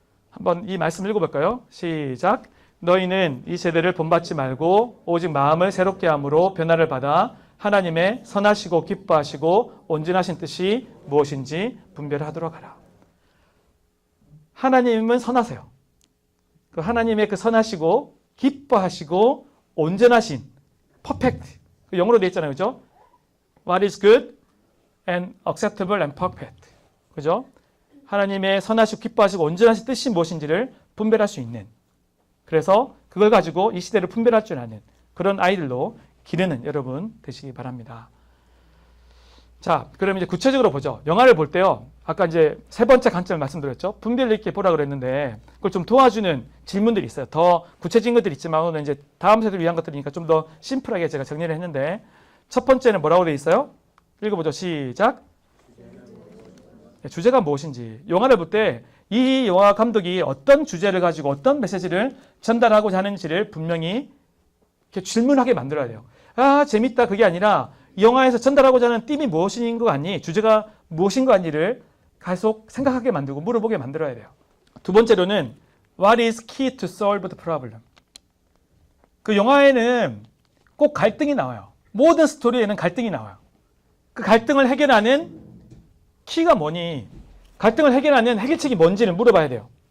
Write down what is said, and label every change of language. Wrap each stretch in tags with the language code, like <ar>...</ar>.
<ko>한번 이 말씀 읽어볼까요? 시작. 너희는 이 세대를 본받지 말고 오직 마음을 새롭게 함으로 변화를 받아 하나님의 선하시고 기뻐하시고 온전하신 뜻이 무엇인지 분별하도록 하라. 하나님은 선하세요. 그 하나님의 그 선하시고 기뻐하시고 온전하신 perfect. 영어로 돼 있잖아요. 그죠?</ko> <en>What is good and acceptable and perfect.</en> <ko>그죠? 하나님의 선하시고 기뻐하시고 온전하신 뜻이 무엇인지를 분별할 수 있는. 그래서 그걸 가지고 이 시대를 분별할 줄 아는 그런 아이들로 기르는 여러분 되시기 바랍니다. 자, 그럼 이제 구체적으로 보죠. 영화를 볼 때요. 아까 이제 세 번째 관점을 말씀드렸죠. 분별 있게 보라 그랬는데 그걸 좀 도와주는 질문들이 있어요. 더 구체적인 것들이 있지만 오늘 이제 다음 세대를 위한 것들이니까 좀 더 심플하게 제가 정리를 했는데 첫 번째는 뭐라고 되어 있어요? 읽어보죠. 시작. 주제가 무엇인지. 영화를 볼 때 이 영화 감독이 어떤 주제를 가지고 어떤 메시지를 전달하고자 하는지를 분명히 이렇게 질문하게 만들어야 돼요. 아, 재밌다 그게 아니라 이 영화에서 전달하고자 하는 띠이 무엇인 거 아니? 주제가 무엇인 거 아니를 계속 생각하게 만들고 물어보게 만들어야 돼요.</ko> <en>두 번째로는 What is key to solve the problem?</en> <ko>그 영화에는 꼭 갈등이 나와요. 모든 스토리에는 갈등이 나와요. 그 갈등을 해결하는 키가 뭐니? 갈등을 해결하는 해결책이 뭔지를 물어봐야 돼요.</ko>